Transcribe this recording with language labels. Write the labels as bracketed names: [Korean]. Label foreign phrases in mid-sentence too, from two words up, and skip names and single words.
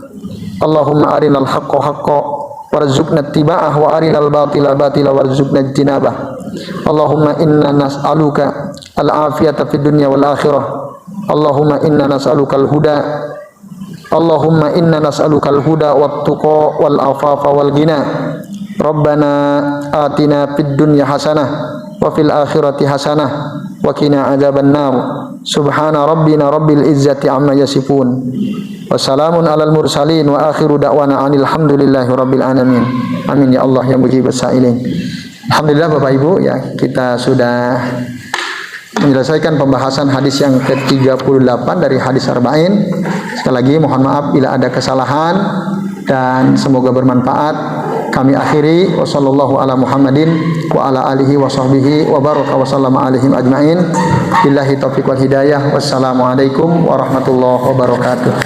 [Arabic] اللهم أرنا الحق حقا وارزقنا اتباعه وأرنا الباطل باطلا وارزقنا اجتنابه. اللهم إنا نسألك العافية في الدنيا والآخرة. اللهم إنا نسألك الهدى. اللهم إنا نسألك الهدى والتقى والعفاف والغنى. ربنا آتنا في الدنيا حسنة وفي الآخرة حسنة وقنا عذاب النار. سبحان ربنا رب العزة عما يصفون. والسلام على المرسلين وآخر دعوانا أن الحمد لله رب العالمين. آمين يا الله يا مجيب السائلين. [Indonesian] Alhamdulillah Bapak Ibu ya, kita sudah menyelesaikan pembahasan hadis yang ke-38 dari hadis arba'in. Sekali lagi mohon maaf bila ada kesalahan dan semoga bermanfaat. Kami akhiri [Arabic] وصلى الله على محمد وعلى آله وصحبه وبارك وسلم عليهم أجمعين. بالله التوفيق والهداية. والسلام عليكم ورحمة الله وبركاته.